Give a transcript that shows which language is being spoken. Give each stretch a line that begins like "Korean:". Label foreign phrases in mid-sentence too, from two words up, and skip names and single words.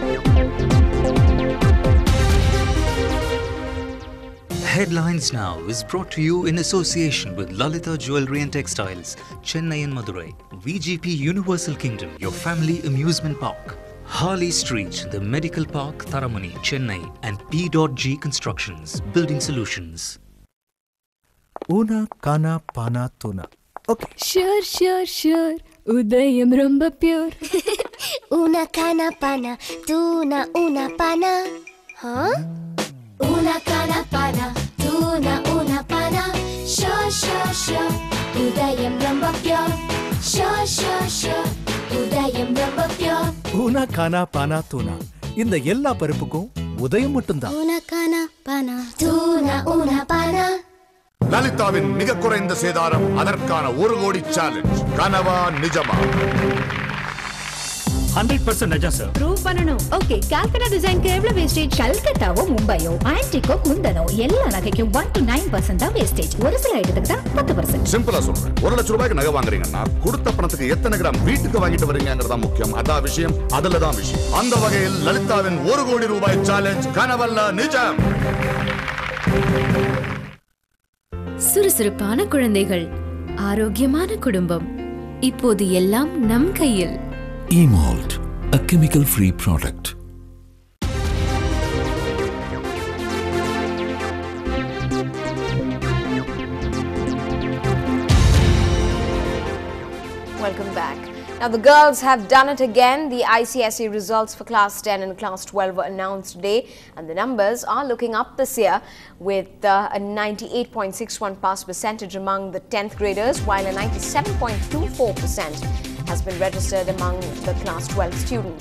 English: Headlines Now is brought to you in association with Lalita Jewelry and Textiles, Chennai and Madurai, VGP Universal Kingdom, your family amusement park, Harley Street, the Medical Park, Tharamani, Chennai, and P.G Constructions, Building Solutions. Una kana pana tuna. Okay.
Tamil: Sure. Udayam romba pure. Una kana pana tuna una pana. Huh? Una kana pana tuna una pana. Sure. Udayam romba pure. Sure. Udayam romba pure. Una kana pana tuna. இந்த எல்லா பருப்புக்கும் உதயம் மட்டும்தான். Una kana pana tuna una pana. லலிதாவின் மிக குறைந்த சேதாரம் அதற்கான 1 கோடி சேலஞ்ச் கனவா நிஜமா 100% நிஜம் சார் ப்ரூவ் பண்ணனும் ஓகே கால்கட்டா டிசைன்க்கு எவ்வளவு வேஸ்டேஜ் கல்கட்டாவோ மும்பையோ ஆன்டிகோ குந்தனோ எல்லா நகைக்கும் 1 to 9% தான் வேஸ்டேஜ் ஒரு சில ஐட்டத்துக்கு தான் 10% சிம்பிளா சொல்றேன் 1 லட்சம் ரூபாய்க்கு நகை வாங்குறீங்கன்னா கொடுத்த பணத்துக்கு எத்தனை கிராம் வீட்டுக்கு வாங்கிட்டு வரீங்கங்கறத முக்கியம் அதான் விஷயம் அதுலதான் விஷயம் அந்த வகையில் லலிதாவின் 1 கோடி ரூபாய் சேலஞ்ச் கனவல்ல நிஜம் சுறுசுறுப்பான குழந்தைகள் ஆரோக்கியமான குடும்பம் இப்போது எல்லாம் நம் கையில்
English: E-Malt, a chemical-free product. Welcome back. Now, the girls have done it again. The ICSE results for Class 10 and Class 12 were announced today, and the numbers are looking up this year with a 98.61 pass percentage among the 10th graders, while a 97.24% has been registered among the Class 12 students.